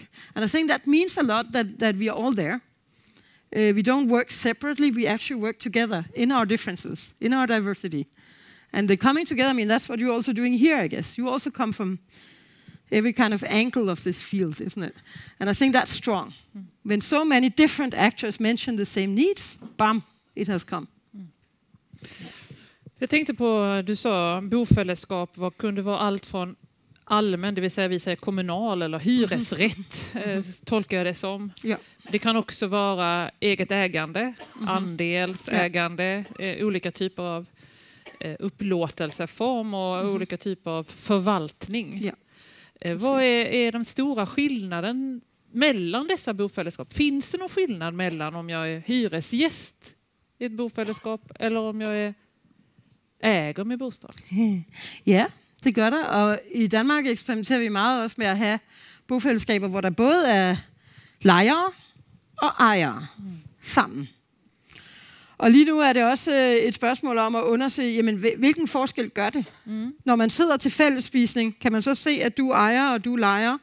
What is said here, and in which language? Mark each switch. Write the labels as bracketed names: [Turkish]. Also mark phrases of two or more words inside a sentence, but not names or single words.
[English] And I think that means a lot that we are all there. We don't work separately, we actually work together in our differences, in our diversity. And the coming together, I mean, that's what you're also doing here, I guess. You also come from every kind of angle of this field, isn't it? And I think that's strong. When so many different actors mention the same needs, bam, it has come. [Swedish] Jag tänkte på, du sa bofällesskap, vad kunde vara allt från allmän, det vill säga vi säger kommunal eller hyresrätt, tolkar jag det som. Ja. Det kan också vara eget ägande, andelsägande, olika typer av upplåtelseform och olika typer av förvaltning. Ja. Vad är de stora skillnaden mellan dessa bofällesskap? Finns det någon skillnad mellan om jag är hyresgäst i ett bofällesskap eller om jag äger min bostad? [Danish] Ja, det gør der. Og i Danmark eksperimenterer vi meget også med at have bofællesskaber, hvor der både er lejere og ejere sammen. Og lige nu er det også et spørgsmål om at undersøge, jamen, hvilken forskel gør det? Når man sidder til fællesspisning, kan man så se, at du ejer og du lejer?